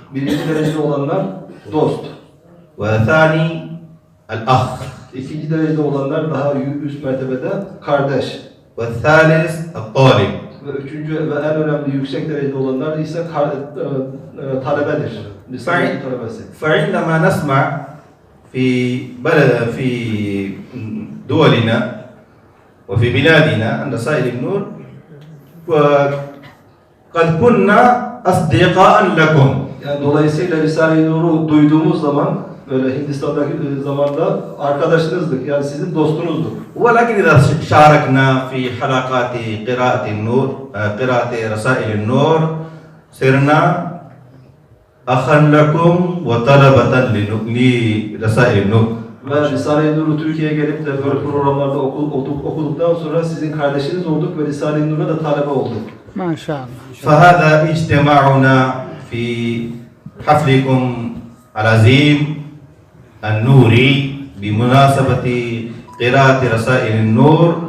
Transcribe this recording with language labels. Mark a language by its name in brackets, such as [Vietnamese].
[Turkish] Birinci derecede olanlar dost. [Arabic] والثاني الأخ. [Turkish] İkinci derecede olanlar daha üst mertebede kardeş. [Arabic] والثالث الطالب. [Turkish] Ve üçüncü ve en önemli yüksek derecede olanlar ise talebedir. Risale-i talebesi. [Arabic] فعندما نسمع في دولنا وفي بلادنا عن رسائل النور وقد كنا أصدقاء لكم. [Turkish] Yani dolayısıyla Risale-i Nur'u duyduğumuz zaman böyle Hindistan'daki zamanda arkadaşınızdık. Yani sizin dostunuzduk. [Arabic] ولكن إذا شاركنا في حلقات قراءة النور قراءة رسائل النور صرنا أخا لكم وطلبة لرسائل النور. [Turkish] Ve Risale-i Nur'u Türkiye'ye gelip de böyle programlarda okuduktan sonra sizin kardeşiniz olduk ve Risale-i Nur'a da talebe olduk. Maşallah. [Arabic] فهذا اجتماعنا في حفلكم العظيم النوري بمناسبة قراءة رسائل النور.